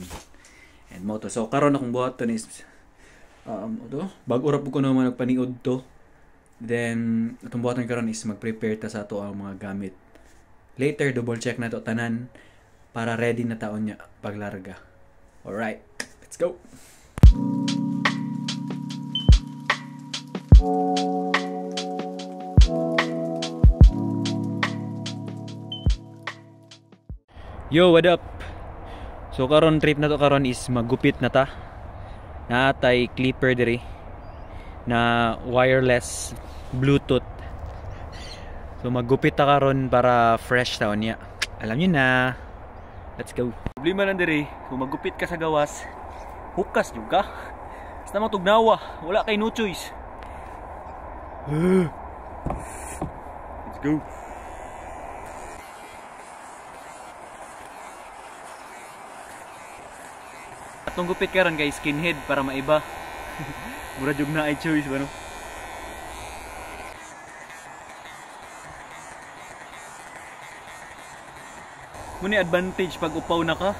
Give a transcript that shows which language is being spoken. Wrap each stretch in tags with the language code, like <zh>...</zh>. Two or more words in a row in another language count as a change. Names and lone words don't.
<ceb>And mo to. So, karon akong buhat to is bago ra po ko naman nagpaniod to.</ceb> <en>Then,</en> <ceb>itong buhaton karon is mag-prepare ta sa ato ang mga gamit. Later,</ceb> <en>double check</en> <ceb>na to tanan para ready na taon niya paglarga.</ceb> <en>Alright, let's go! Yo, what up?</en> <ceb>So karon trip na to karon is maggupit na ta. Natay clipper diri na</ceb> <en>wireless Bluetooth.</en> <ceb>So maggupit ta karon para fresh taon niya.</ceb> <tl>Alam niyo na.</tl> <en>Let's go.</en> <ceb>Problema lang diri, kung maggupit ka sa gawas, hukas jud ka. Basta mo tugnawa, wala kay</ceb> <en>no choice. Let's go.</en> <ceb>Atong gupit karon kay skinhead para maiba. Mura jud na ay choice ba no? Muni advantage pag upaw na ka.</ceb>